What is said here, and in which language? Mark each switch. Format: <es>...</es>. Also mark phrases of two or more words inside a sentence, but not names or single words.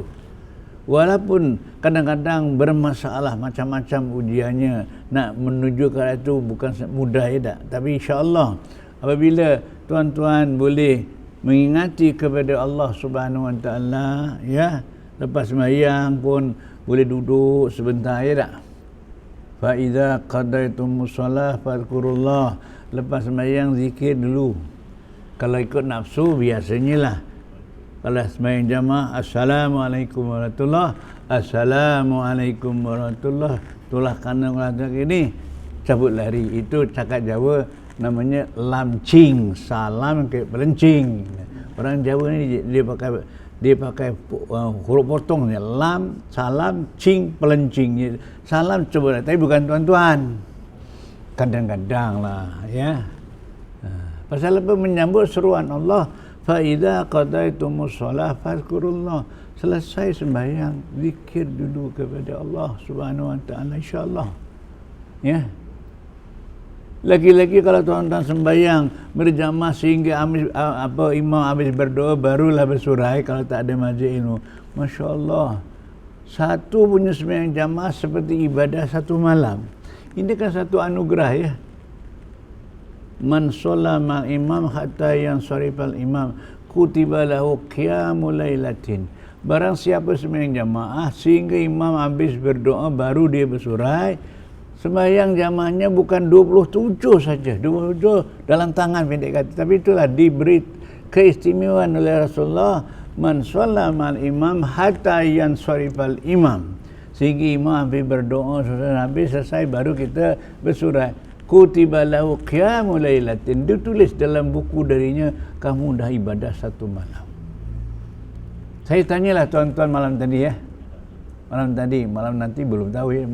<ms>Walaupun kadang-kadang bermasalah macam-macam ujiannya, nak menuju ke arah itu bukan mudah ya tak. Tapi insya-Allah apabila tuan-tuan boleh mengingati kepada Allah</ms> <ar>سبحانه وتعالى,</ar> <ms>ya, lepas sembahyang pun boleh duduk sebentar ya tak.</ms> <ar>فإذا قضيتم الصلاة فاذكروا الله.</ar> <ms>Lepas sembahyang zikir dulu. Kalau ikut nafsu biasanya lah. Kalau sembahyang jamaah,</ms> <ar>السلام عليكم ورحمة الله, السلام عليكم ورحمة الله,</ar> <ms>Itulah kerana ini cabut lari. Itu cakap Jawa namanya lamcing, salam ke pelencing. Orang Jawa ni dia pakai huruf potong ni, lam, salam, cing, pelencing. Salam coba, tapi bukan tuan-tuan. Kadang-kadang lah, ya. Pasal apa? Menyambut seruan Allah,</ms> <ar>فإذا قضيتم الصلاة فاذكروا الله.</ar> <ms>Selesai sembahyang, zikir dulu kepada Allah</ms> <ar>سبحانه وتعالى,</ar> <ms>insya-Allah. Ya. Lagi-lagi kalau tuan-tuan sembahyang berjamaah sehingga imam habis berdoa barulah bersurai kalau tak ada majlis ilmu. Masya-Allah. Satu punya sembahyang jamaah seperti ibadah satu malam. Ini kan satu anugerah, ya.</ms> <ar>من صلى مع الإمام حتى ينصرف الإمام كتب له قيام ليلة.</ar> <ms>Barang siapa sembahyang jamaah sehingga imam habis berdoa baru dia bersurai, sembahyang jamaahnya bukan 27 saja, 27 dalam tangan pendek kata, tapi itulah diberi keistimewaan oleh Rasulullah,</ms> <ar>من صلى مع الإمام حتى ينصرف الإمام,</ar> <ms>sehingga imam habis berdoa selesai baru kita bersurai.</ms> <ar>كتب له قيام ليلة,</ar> <ms>ditulis dalam buku darinya kamu dah ibadah satu malam. Saya tanyalah tuan-tuan malam tadi, ya. Malam nanti belum tahu, ya.</ms>